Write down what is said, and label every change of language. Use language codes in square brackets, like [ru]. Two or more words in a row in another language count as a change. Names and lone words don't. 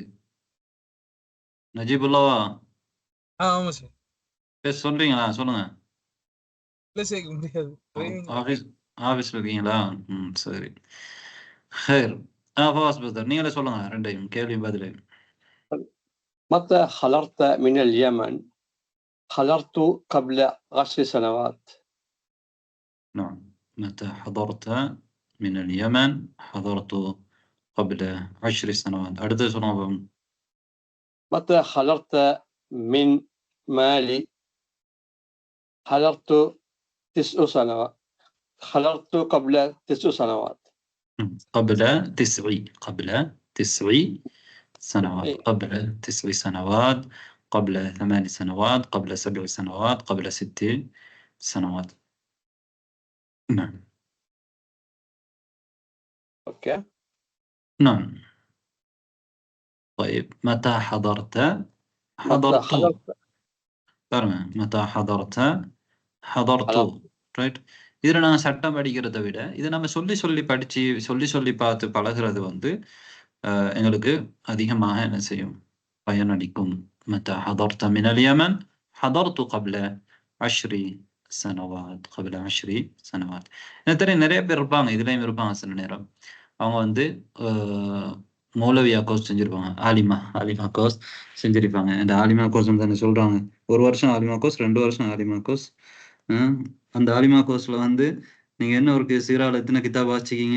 [ta] நஜீபுல்லாவா பேச சொல்றீங்களா? சொல்லுங்க. ஆபீஸ்ல இருக்கீங்களா? சரி. ஹைர். ஃபவாஸ் பதர் நீங்களே சொல்லுங்க, ரெண்டையும் கேள்வியும் பதிலையும். [ar] متى حضرت من اليمن؟ حضرت قبل 10 سنوات. نعم. متى حضرت من اليمن؟ حضرت قبل 10 سنوات. [ta] அடுத்து சொல்லுங்க. [ar] متى حضرت من مالي؟ حضرت 9 سنوات. حضرت قبل 9 سنوات. قبل 9 سنوات. قبل 9 سنوات. قبل 8 سنوات. قبل 7 سنوات. قبل 6 سنوات. نعم. اوكي. نعم. طيب متى حضرت؟ متى حضرت ரைட். [ta] இதில் நாங்கள் சட்டம் படிக்கிறத விட இதை நம்ம சொல்லி பார்த்து பழகிறது வந்து எங்களுக்கு அதிகமாக என்ன செய்யும்? பயனளிக்கும். [ar] متى حضرت من اليمن؟ حضرت قبل 10 سنوات. قبل 10 سنوات. [ta] நிறைய பேர் இருப்பாங்க, இதுலயும் இருப்பாங்க சில நேரம். அவங்க வந்து மௌலவியா கோர்ஸ் செஞ்சிருப்பாங்க, ஆலிமா கோர்ஸ் செஞ்சிருப்பாங்க. இந்த ஆலிமா கோர்ஸ் தானே சொல்றாங்க, 1 வருஷம் ஆலிமா கோர்ஸ், 2 வருஷம் ஆலிமா கோர்ஸ். அந்த ஆலிமா கோர்ஸ்ல வந்து நீங்க என்ன ஒரு சீரால எத்தனை கிதாப் வாசிச்சிருக்கீங்க?